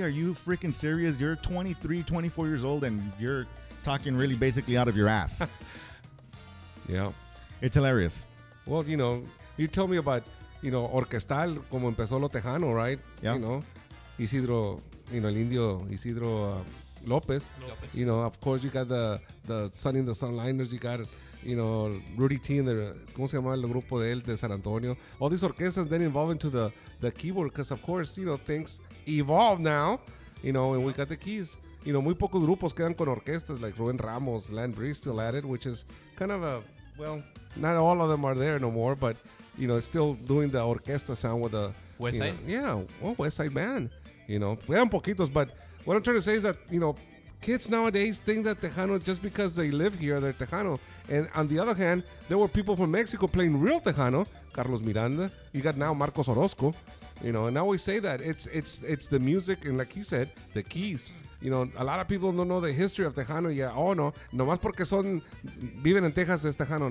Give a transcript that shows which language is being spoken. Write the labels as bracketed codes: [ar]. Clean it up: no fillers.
[en] Are you freaking serious? You're 23, 24 years old, and you're talking really basically out of your ass. Yeah. It's hilarious. Well, you told me about, [es] orquestal, como empezó lo Tejano, [en] right? Yeah. Isidro, el indio Isidro Lopez. Of course, you got the Sunny and the Sunliners. You got, Rudy T and [es] ¿cómo se llama el grupo de él de San Antonio? [en] All these orquestas then evolve into the keyboard because, of course, things evolve now, and we got the keys. [es] Muy pocos grupos quedan con orquestas [en] like Rubén Ramos, Land Breeze still at it, which is kind of not all of them are there no more, but, still doing the orquesta sound with the West Side? West Side Band. [es] Quedan poquitos, [en] but what I'm trying to say is that, kids nowadays think that Tejano, just because they live here, they're Tejano. And on the other hand, there were people from Mexico playing real Tejano. Carlos Miranda. You got now Marcos Orozco. And I always say that it's the music, and like he said, the keys. A lot of people don't know the history of Tejano. [es] Yeah, no, nomás porque viven en Texas es Tejano.